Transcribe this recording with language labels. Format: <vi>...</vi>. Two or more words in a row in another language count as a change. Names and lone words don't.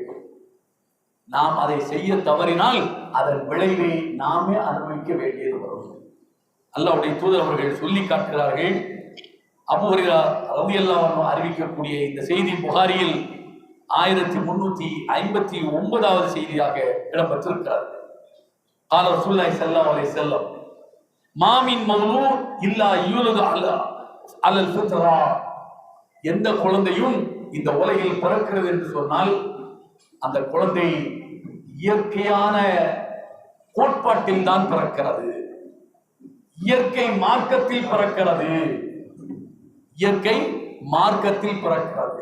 <ta>நாம் அதை செய்ய தவறினால் அதன் விளைவை நாமே அனுபவிக்க வேண்டியது வரும். அல்லாஹ்வுடைய தூதர் அவர்கள் சொல்லி காட்டுகிறார்கள். அபூ ஹுரைரா</ta> <ar>رضي الله عنه</ar> <ta>அறிவிக்கக்கூடிய இந்த செய்தி புகாரியில் 1359வது செய்தியாக இடம்பெற்றிருக்கிறது.</ta> <ar>قال رسول الله صلى الله عليه وسلم ما من مولود الا يولد على الفطره.</ar> <ta>எந்த குழந்தையும் இந்த உலகில் பிறக்கிறது என்று சொன்னால் அந்த குழந்தை இயற்கையான கோட்பாட்டில் தான் பிறக்கிறது. இயற்கை மார்க்கத்தில் பிறக்கிறது. இயற்கை மார்க்கத்தில் பிறக்கிறது.</ta>